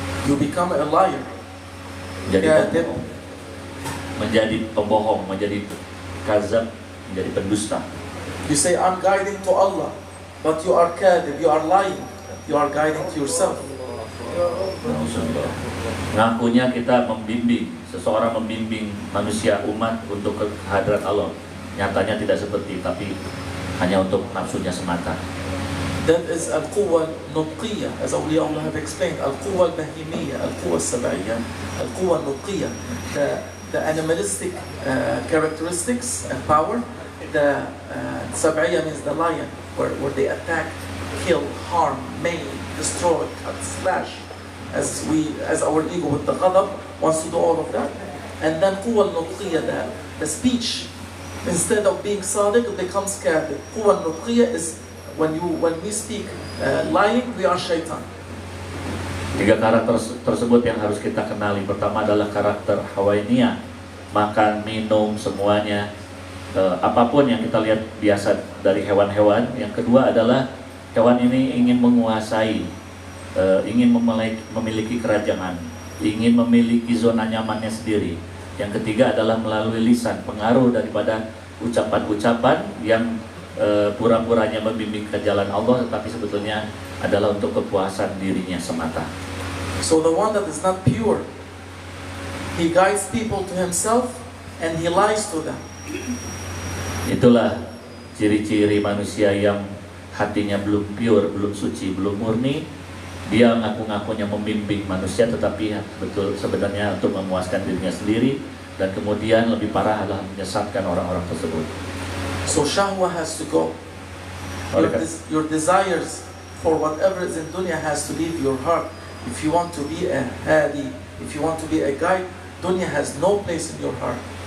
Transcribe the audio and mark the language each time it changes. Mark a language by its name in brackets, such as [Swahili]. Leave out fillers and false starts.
[English] You become a liar. [Indonesian] Menjadi pembohong, menjadi kazab, menjadi pendusta. [English] You say, I'm guiding to Allah, but you are kadhib, you are lying. You are guiding to yourself. [Indonesian] Ngakunya kita membimbing, seseorang membimbing manusia umat untuk ke hadrat Allah. Nyatanya tidak seperti, tapi hanya untuk nafsunya semata. [English] That is [Arabic] al-quwa nutqiyya, [English] as awliya Allah have explained. [Arabic] Al-quwa al-bahimiyya, al-quwa al-sab'iyya, al-quwa nutqiyya. [English] The animalistic characteristics and power. The sab'iyya means the lion, where they attack, kill, harm, maim, destroy, cut, slash, as our ego with the ghadab wants to do all of that. And then [Arabic] quwa al-nutqiyya, [English] the speech, instead of being sadiq, it becomes kadhib. [Arabic] Quwa al-nutqiyya [English] is when we speak lying, we are shaitan. [Indonesian] 3 karakter tersebut yang harus kita kenali. Pertama adalah karakter hawainiyah, makan, minum, semuanya, apapun yang kita lihat biasa dari hewan-hewan. Yang kedua adalah hewan ini ingin menguasai, ingin memiliki kerajaan, ingin memiliki zona nyamannya sendiri. Yang ketiga adalah melalui lisan, pengaruh daripada ucapan-ucapan yang pura-puranya membimbing ke jalan Allah, tetapi sebetulnya adalah untuk kepuasan dirinya semata. [English] So the one that is not pure, he guides people to himself and he lies to them. [Indonesian] Itulah ciri-ciri manusia yang hatinya belum pure, belum suci, belum murni. Dia ngaku-ngakunya membimbing manusia, tetapi betul sebenarnya untuk memuaskan dirinya sendiri, dan kemudian lebih parah adalah menyesatkan orang-orang tersebut. [English] So shahwa has to go. Your desires for whatever is in dunya has to leave your heart. If you want to be a hadi, if you want to be a guide, dunya has no place in your heart.